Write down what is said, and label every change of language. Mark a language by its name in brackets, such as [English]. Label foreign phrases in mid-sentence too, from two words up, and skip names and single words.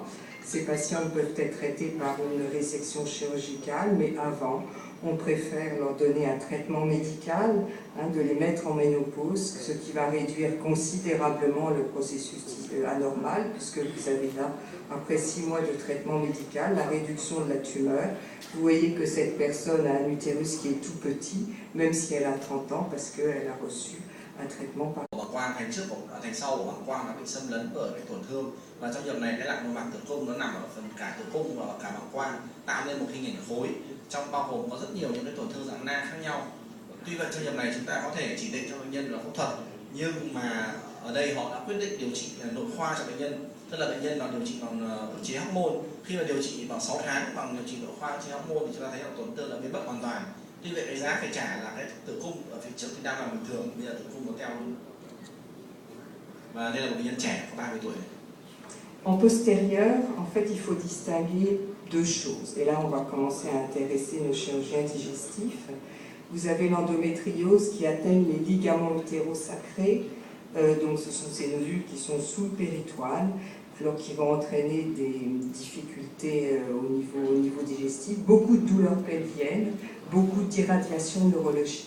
[French] Ces patients peuvent être traités par une résection chirurgicale, mais avant, on préfère leur donner un traitement médical, de les mettre en ménopause, ce qui va réduire considérablement le processus anormal, puisque vous avez là, après 6 mois de traitement médical, la réduction de la tumeur. Vous voyez que cette personne a un utérus qui est tout petit, même si elle a 30 ans, parce qu'elle a reçu un traitement par... [Vietnamese] Bàng quang thành trước thành sau của bàng quang đã bị xâm lấn bởi cái tổn thương, và trong trường này cái lạc nội mạc tử cung nó nằm ở phần cả tử cung và cả bàng quang, tạo nên một hình ảnh khối trong bao gồm có rất nhiều những cái tổn thương dạng nang khác nhau. Tuy vậy trong trường này chúng ta có thể chỉ định cho bệnh nhân là phẫu thuật, nhưng mà ở đây họ đã quyết định điều trị nội khoa cho bệnh nhân, tức là bệnh nhân là điều trị bằng ức chế hormone. Khi mà điều trị bằng 6 tháng bằng điều trị nội khoa ức chế hormone thì chúng ta thấy là tổn thương đã biến mất hoàn toàn. Tuy vậy cái giá phải trả là cái tử cung ở phía trước thì đang là bình thường, bây giờ tử cung nó teo luôn. Và đây là một bệnh nhân trẻ có 30 tuổi. [French] En postérieur, en fait, il faut distinguer deux choses. Et là, on va commencer à intéresser nos chirurgiens digestifs. Vous avez l'endométriose qui atteigne les ligaments utérosacrés. Donc, ce sont ces nodules qui sont sous le péritoine, alors qui vont entraîner des difficultés au niveau digestif, beaucoup de douleurs pelviennes, beaucoup d'irradiation neurologique.